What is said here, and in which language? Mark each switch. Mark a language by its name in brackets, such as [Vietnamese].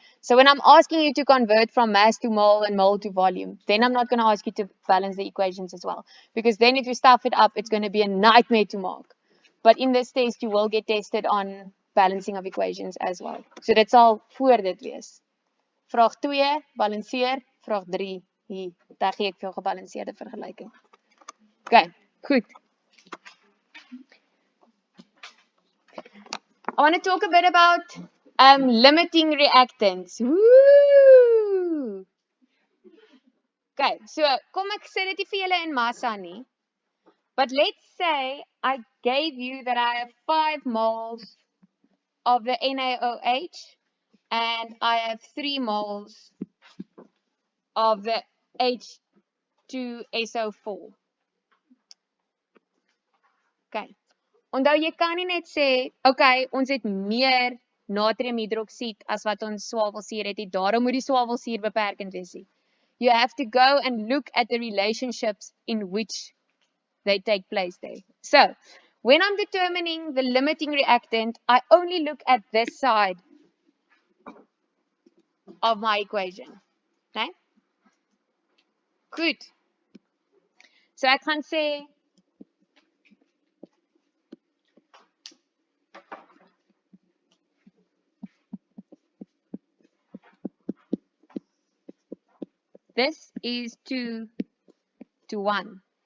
[English] So when I'm asking you to convert from mass to mole and mole to volume, then I'm not going to ask you to balance the equations as well. Because then if you stuff it up, it's going to be a nightmare to mark. But in this test, you will get tested on balancing of equations as well. [Afrikaans] So dit sal voor dit wees. Vraag 2, balanceer. Vraag 3, hier, daar gee ek vir jou gebalanseerde vergelyking. Okay, goed. [English] I want to talk a bit about limiting reactants. Woo! [Afrikaans] Okay, so kom ek sê dit nie vir julle in massa nie. [English] But let's say I gave you that I have 5 moles of the NaOH and I have 3 moles of the H2SO4. Okay. [Afrikaans] Onthou jy kan nie net sê, okay, ons het meer natriumhidroksied as wat ons swavelsuur het, daarom moet die swavelsuur beperkend wees. [English] You have to go and look at the relationships in which they take place there. So, when I'm determining the limiting reactant, I only look at this side of my equation. [Afrikaans] Okay? Goed. So ek gaan sê [English] this is 2 to 1.